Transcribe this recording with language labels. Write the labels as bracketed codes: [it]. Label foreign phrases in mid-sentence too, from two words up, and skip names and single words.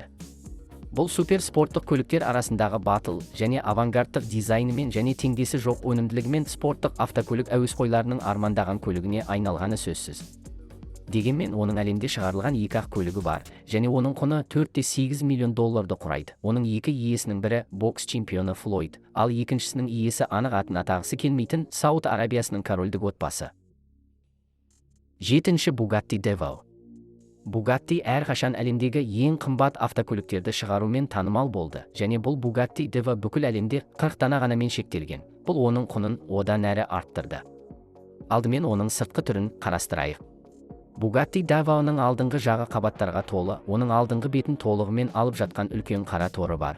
[kk] Бұл супер спорттық көліктер арасындағы батыл және авангардтық дизайнымен және теңдесі жоқ өнімділігімен спорттық автокөлік әуесқойларының армандаған көлігіне айналғаны сөзсіз. Дегенмен оның әлемде шығарылған екі ақ көлігі бар, және оның құны $4,8 миллион құрайды. Оның екі иесінің бірі бокс чемпионы Флойд, ал екіншісінің иесі анық атын атағысы келмейтін Сауд Арабиясының корольдік отбасы. 7. Bugatti Devo. Bugatti әрқашан әлемдегі ең қымбат автокөліктерді шығарумен танымал болды, және бұл Bugatti Devo бүкіл әлемде 40 дана ғанамен шектелген. Бұл оның құнын одан әрі арттырды. Алдымен оның сыртқы түрін қарастырайық. Bugatti Devo'ның алдыңғы жағы қабаттарға толы, оның алдыңғы бетін толығымен алып жатқан үлкен қара торы бар.